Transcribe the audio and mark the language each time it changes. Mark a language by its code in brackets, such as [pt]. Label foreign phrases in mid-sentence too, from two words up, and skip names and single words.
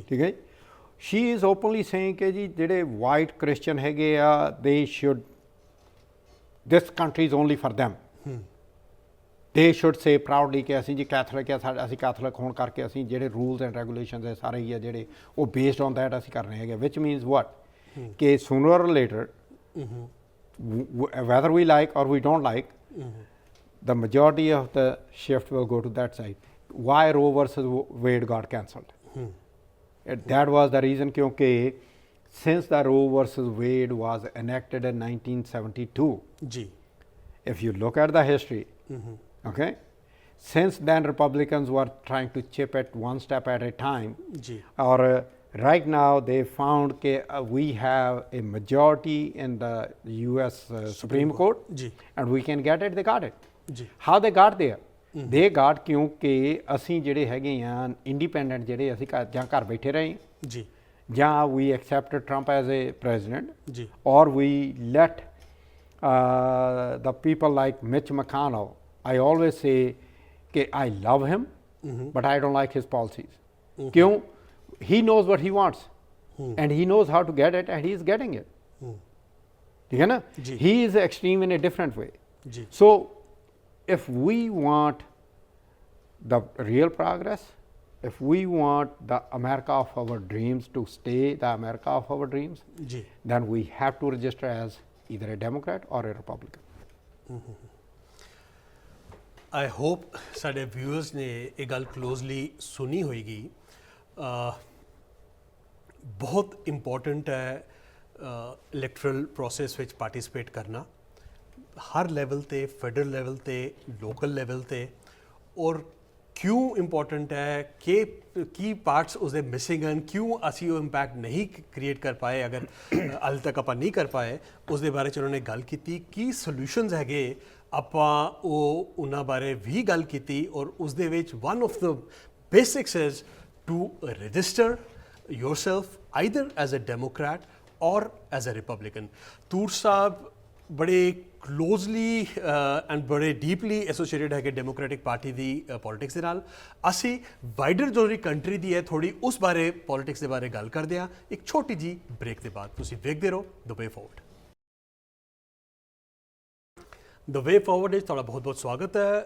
[pa] ਠੀਕ ਹੈ. [en] She is openly saying [pa] ਕਿ ਜੀ ਜਿਹੜੇ [en] White Christian [pa] ਹੈਗੇ ਆ, [en] they should, this country is only for them. they should say proudly [pa] ਕਿ ਅਸੀਂ ਜੀ ਕੈਥੋਲਿਕ ਆ, ਅਸੀਂ ਕੈਥੋਲਿਕ ਹੋਣ ਕਰਕੇ ਅਸੀਂ ਜਿਹੜੇ [en] rules and regulations [pa] ਹੈ ਸਾਰੇ ਹੀ ਆ ਜਿਹੜੇ ਉਹ [en] based on that [pa] ਅਸੀਂ ਕਰਨੇ ਹੈਗੇ. [en] which means what ਕਿ sooner or later, whether we like or we don't like, the majority of the shift will go to that side. Why Roe versus Wade got cancelled? That was the reason kyunki since the Roe versus Wade was enacted in 1972, [pa] ਜੀ [en] if you look at the history, okay, since then Republicans were trying to chip it one step at a time. [pa] ਜੀ [en] Or right now they found that we have a majority in the US Supreme Court. [pa] ਜੀ [en] And we can get it. They got it. [pa] ਜੀ [en] How they got there? They got [pa] ਕਿਉਂਕਿ ਅਸੀਂ ਜਿਹੜੇ ਹੈਗੇ ਆ ਇੰਡੀਪੈਂਡੈਂਟ, ਜਿਹੜੇ ਅਸੀਂ ਜਾਂ ਘਰ ਬੈਠੇ ਰਹੇ ਜੀ ਜਾਂ [en] we accepted Trump as a president, [pa] ਜੀ [en] or we let the people like Mitch McConnell. I always say that I love him, but I don't like his policies. [hi] Kyun? [en] He knows what he wants, and he knows how to get it, and he is getting it. [hi] ठीक है ना? [en] He is extreme in a different way. [hi] जी [en] So if we want the real progress, if we want the America of our dreams to stay the America of our dreams, [pa] ਜੀ [en] then we have to register as either a Democrat or a Republican. I hope [pa] ਸਾਡੇ ਵਿਊਅਰਸ ਨੇ ਇਹ ਗੱਲ ਕਲੋਜ਼ਲੀ ਸੁਣੀ ਹੋਏਗੀ. ਬਹੁਤ ਇੰਪੋਰਟੈਂਟ ਹੈ [en] electoral process [pa] ਵਿੱਚ ਪਾਰਟਿਸਿਪੇਟ ਕਰਨਾ, ਹਰ ਲੈਵਲ ਤੇ, [en] federal level [pa] ਤੇ, [en] local level [pa] ਤੇ. ਔਰ ਕਿਉਂ ਇੰਪੋਰਟੈਂਟ ਹੈ ਕਿ ਕੀ ਪਾਰਟਸ ਉਸਦੇ ਮਿਸਿੰਗ ਹਨ, ਕਿਉਂ ਅਸੀਂ ਉਹ ਇੰਪੈਕਟ ਨਹੀਂ ਕ੍ਰੀਏਟ ਕਰ ਪਾਏ, ਅਗਰ ਹਾਲੇ ਤੱਕ ਆਪਾਂ ਨਹੀਂ ਕਰ ਪਾਏ, ਉਸ ਦੇ ਬਾਰੇ 'ਚ ਉਹਨਾਂ ਨੇ ਗੱਲ ਕੀਤੀ. ਕੀ ਸੋਲਿਊਸ਼ਨਸ ਹੈਗੇ, ਆਪਾਂ ਉਹ ਉਹਨਾਂ ਬਾਰੇ ਵੀ ਗੱਲ ਕੀਤੀ. ਔਰ ਉਸ ਦੇ ਵਿੱਚ [en] one of the basics is to register yourself either as a Democrat or as a Republican. [pa] Toor Saab, ਬੜੇ [en] closely and [pa] ਬੜੇ [en] deeply associated [pa] ਹੈਗੇ ਡੈਮੋਕ੍ਰੈਟਿਕ ਪਾਰਟੀ ਦੀ ਪੋਲਿਟਿਕਸ ਦੇ ਨਾਲ। ਅਸੀਂ ਵਾਈਡਰ ਜੋ ਕੰਟਰੀ ਦੀ ਹੈ ਥੋੜੀ ਉਸ ਬਾਰੇ ਪੋਲਿਟਿਕਸ ਦੇ ਬਾਰੇ ਗੱਲ ਕਰਦੇ ਹਾਂ ਇੱਕ ਛੋਟੀ ਜੀ ਬ੍ਰੇਕ ਦੇ ਬਾਅਦ। ਤੁਸੀਂ ਵੇਖਦੇ ਰਹੋ ਦ ਵੇ ਫਾਰਵਰਡ। ਦ ਵੇ ਫਾਰਵਰਡ ਵਿੱਚ ਤੁਹਾਡਾ ਬਹੁਤ ਬਹੁਤ ਸਵਾਗਤ ਹੈ।